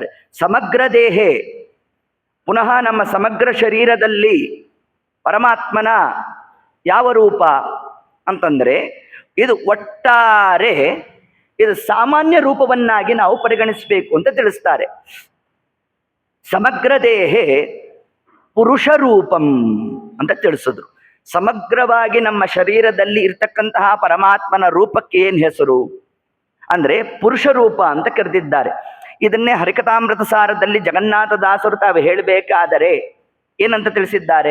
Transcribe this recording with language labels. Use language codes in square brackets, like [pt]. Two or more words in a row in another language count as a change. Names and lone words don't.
[sa] ಸಮಗ್ರ ದೇಹೆ, [kn] ಪುನಃ ನಮ್ಮ ಸಮಗ್ರ ಶರೀರದಲ್ಲಿ ಪರಮಾತ್ಮನ ಯಾವ ರೂಪ ಅಂತಂದ್ರೆ ಇದು ಒಟ್ಟಾರೆ ಇದು ಸಾಮಾನ್ಯ ರೂಪವನ್ನಾಗಿ ನಾವು ಪರಿಗಣಿಸಬೇಕು ಅಂತ ತಿಳಿಸ್ತಾರೆ. [sa] ಸಮಗ್ರ ದೇಹೇ ಪುರುಷ ರೂಪಂ [kn] ಅಂತ ತಿಳಿಸಿದ್ರು. ಸಮಗ್ರವಾಗಿ ನಮ್ಮ ಶರೀರದಲ್ಲಿ ಇರ್ತಕ್ಕಂತಹ ಪರಮಾತ್ಮನ ರೂಪಕ್ಕೆ ಏನು ಹೆಸರು ಅಂದ್ರೆ ಪುರುಷ ರೂಪ ಅಂತ ಕರೆದಿದ್ದಾರೆ. ಇದನ್ನೇ ಹರಿಕಥಾಮೃತ ಸಾರದಲ್ಲಿ ಜಗನ್ನಾಥ ದಾಸರು ತಾವು ಹೇಳಬೇಕಾದರೆ ಏನಂತ ತಿಳಿಸಿದ್ದಾರೆ?